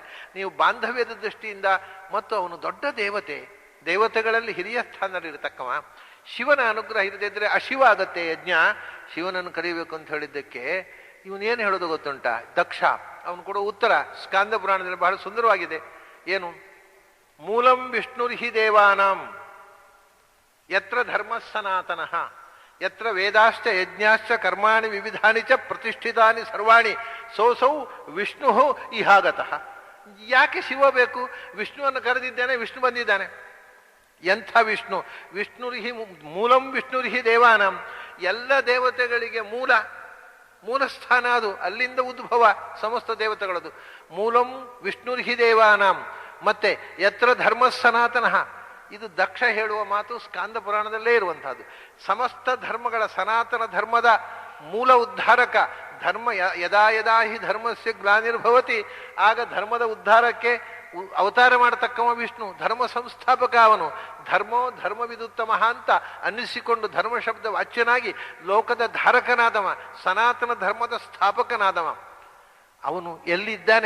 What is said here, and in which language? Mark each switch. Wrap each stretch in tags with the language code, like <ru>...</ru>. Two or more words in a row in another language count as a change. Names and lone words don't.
<kn>ನೀವು ಬಾಂಧವ್ಯದ ದೃಷ್ಟಿಯಿಂದ, ಮತ್ತು ಅವನು ದೊಡ್ಡ ದೇವತೆಗಳಲ್ಲಿ ಹಿರಿಯ ಸ್ಥಾನದಲ್ಲಿರತಕ್ಕವ. ಶಿವನ ಅನುಗ್ರಹ ಇರದಿದ್ರೆ ಅಶಿವ ಆಗತ್ತೆ ಯಜ್ಞ. ಶಿವನನ್ನು ಕರೀಬೇಕು ಅಂತ ಹೇಳಿದ್ದಕ್ಕೆ ಇವನೇನು ಹೇಳೋದು ಗೊತ್ತುಂಟ? ದಕ್ಷ ಅವನು ಕೊಡೋ ಉತ್ತರ ಸ್ಕಾಂದ ಪುರಾಣದಲ್ಲಿ ಬಹಳ ಸುಂದರವಾಗಿದೆ. ಏನು?</kn> <sa>ಮೂಲಂ ವಿಷ್ಣುರ್ಹಿ ದೇವಾನಾಂ ಯತ್ರ ಧರ್ಮ ಸನಾತನಃ ಯತ್ರ ವೇದಾಶ್ಚ ಯಜ್ಞಾಶ್ಚ ಕರ್ಮಾಣಿ ವಿವಿಧಾನಿ ಚ ಪ್ರತಿಷ್ಠಿತಾನಿ ಸರ್ವಾಣಿ ಸೋಸೌ ವಿಷ್ಣು ಇಹಾಗತಃ.</sa> <kn>ಯಾಕೆ ಶಿವ ಬೇಕು? ವಿಷ್ಣುವನ್ನು ಕರೆದಿದ್ದಾನೆ, ವಿಷ್ಣು ಬಂದಿದ್ದಾನೆ. ಎಂಥ ವಿಷ್ಣು?</kn> <sa>ವಿಷ್ಣುರ್ಹಿ ಮೂಲಂ ವಿಷ್ಣುರ್ಹಿ ದೇವಾನಾಂ,</sa> <kn>ಎಲ್ಲ ದೇವತೆಗಳಿಗೆ ಮೂಲಸ್ಥಾನ ಅದು, ಅಲ್ಲಿಂದ ಉದ್ಭವ ಸಮಸ್ತ ದೇವತೆಗಳದು.</kn> <sa>ಮೂಲಂ ವಿಷ್ಣುರ್ಹಿ ದೇವಾನಾಂ.</sa> <kn>ಮತ್ತೆ</kn> <sa>ಯತ್ರ ಧರ್ಮ ಸನಾತನಃ,</sa> <kn>ಇದು ದಕ್ಷ ಹೇಳುವ ಮಾತು ಸ್ಕಾಂದ ಪುರಾಣದಲ್ಲೇ ಇರುವಂತಹದ್ದು. ಸಮಸ್ತ ಧರ್ಮಗಳ ಸನಾತನ ಧರ್ಮದ ಮೂಲ ಉದ್ಧಾರಕ ಧರ್ಮ.</kn> <sa>ಯದಾ ಯದಾ ಹಿ ಧರ್ಮಸ್ಯ ಗ್ಲಾನಿರ್ಭವತಿ,</sa> <kn>ಆಗ ಧರ್ಮದ ಉದ್ಧಾರಕ್ಕೆ ಅವತಾರ ಮಾಡತಕ್ಕವ ವಿಷ್ಣು. ಧರ್ಮ ಸಂಸ್ಥಾಪಕ ಅವನು. ಧರ್ಮವಿದುತ್ತಮ ಅಂತ ಅನ್ನಿಸಿಕೊಂಡು ಧರ್ಮ ಶಬ್ದ ವಾಚ್ಯನಾಗಿ ಲೋಕದ ಧಾರಕನಾದವ, ಸನಾತನ ಧರ್ಮದ ಸ್ಥಾಪಕನಾದವ. ಅವನು ಎಲ್ಲಿದ್ದಾನೆ?</kn>